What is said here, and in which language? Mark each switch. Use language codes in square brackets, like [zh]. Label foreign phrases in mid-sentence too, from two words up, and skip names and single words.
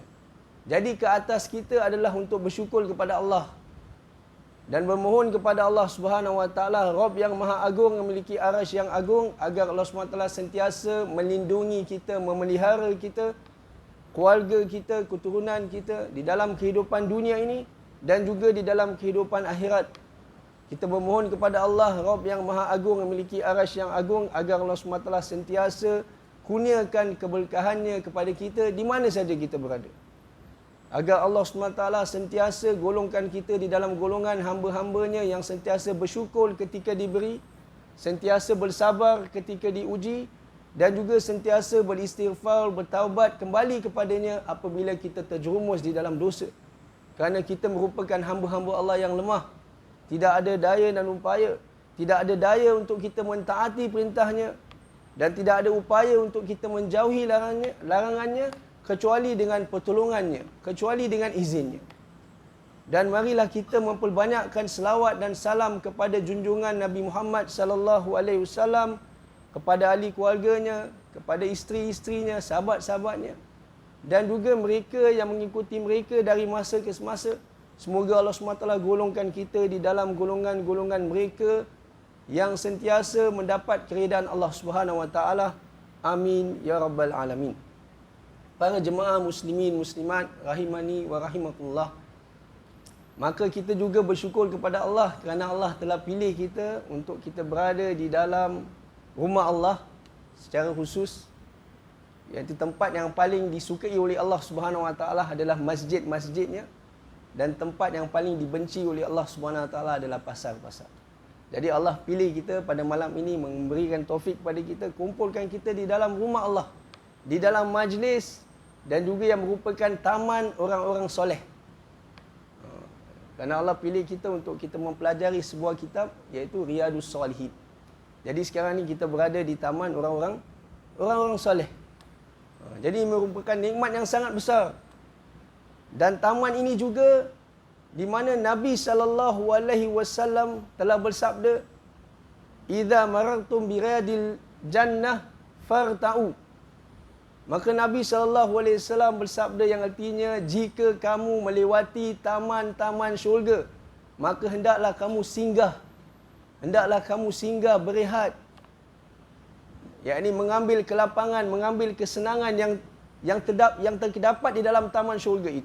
[ms] Jadi ke atas kita adalah untuk bersyukur kepada Allah dan bermohon kepada Allah [ar] سبحانه وتعالى, [ms] Rabb yang Maha Agung, memiliki arasy yang agung, agar Allah [ar] سبحانه وتعالى [ms] sentiasa melindungi kita, memelihara kita, keluarga kita, keturunan kita di dalam kehidupan dunia ini dan juga di dalam kehidupan akhirat. Kita bermohon kepada Allah, Rabb yang Maha Agung, memiliki arasy yang agung, agar Allah SWT sentiasa kurniakan keberkahannya kepada kita di mana saja kita berada. Agar Allah SWT sentiasa golongkan kita di dalam golongan hamba-hambanya yang sentiasa bersyukur ketika diberi, sentiasa bersabar ketika diuji, dan juga sentiasa beristighfar, bertaubat kembali kepadanya apabila kita terjerumus di dalam dosa. Kerana kita merupakan hamba-hamba Allah yang lemah. Tidak ada daya dan upaya. Tidak ada daya untuk kita mentaati perintahnya. Dan tidak ada upaya untuk kita menjauhi larangannya kecuali dengan pertolongannya, kecuali dengan izinnya. Dan marilah kita memperbanyakkan selawat dan salam kepada junjungan Nabi Muhammad [ar] صلى الله عليه وسلم, [ms] kepada ahli keluarganya, kepada isteri-isterinya, sahabat-sahabatnya, dan juga mereka yang mengikuti mereka dari masa ke semasa. Semoga Allah SWT golongkan kita di dalam golongan-golongan mereka yang sentiasa mendapat keridaan Allah [ar] سبحانه وتعالى. آمين يا رب العالمين. [ms] Para jemaah muslimin muslimat [ar] رحمني ورحمكم الله. [ms] Maka kita juga bersyukur kepada Allah kerana Allah telah pilih kita untuk kita berada di dalam rumah Allah secara khusus. Iaitu tempat yang paling disukai oleh Allah [ar] سبحانه وتعالى [ms] adalah masjid-masjidnya, dan tempat yang paling dibenci oleh Allah [ar] سبحانه وتعالى [ms] adalah pasar-pasar. Jadi Allah pilih kita pada malam ini, memberikan taufik kepada kita, kumpulkan kita di dalam rumah Allah, di dalam majlis, dan juga yang merupakan taman orang-orang soleh. Kerana Allah pilih kita untuk kita mempelajari sebuah kitab, iaitu Riyadus Salihin. Jadi sekarang ni kita berada di taman orang-orang soleh. Jadi merupakan nikmat yang sangat besar. Dan taman ini juga di mana Nabi [ar] صلى الله عليه وسلم [ms] telah bersabda, [ar] "إذا مررتم برياض الجنة فارتعوا." [ms] Maka Nabi [ar] صلى الله عليه وسلم [ms] bersabda yang artinya, jika kamu melewati taman-taman syurga, maka hendaklah kamu singgah. Hendaklah kamu singgah berehat. Yakni mengambil kelapangan, mengambil kesenangan yang terdapat di dalam taman syurga itu.